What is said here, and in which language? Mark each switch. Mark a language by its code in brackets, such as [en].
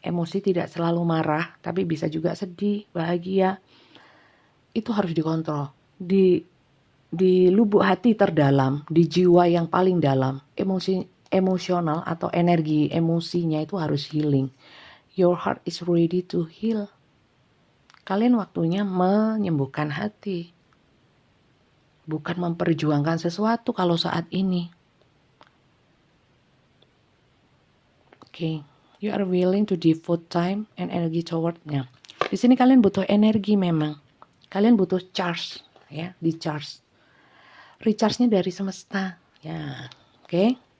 [id] Emosi tidak selalu marah, tapi bisa juga sedih, bahagia. Itu harus dikontrol. Di lubuk hati terdalam, di jiwa yang paling dalam, emosional atau energi emosinya itu harus healing. [en] Your heart is ready to heal. [id] Kalian waktunya menyembuhkan hati. Bukan memperjuangkan sesuatu kalau saat ini. [en] Okay. You are willing to devote time and energy toward-nya. [id] Di sini kalian butuh energi memang. Kalian butuh charge, ya, di charge. Recharge-nya dari semesta, ya. Oke.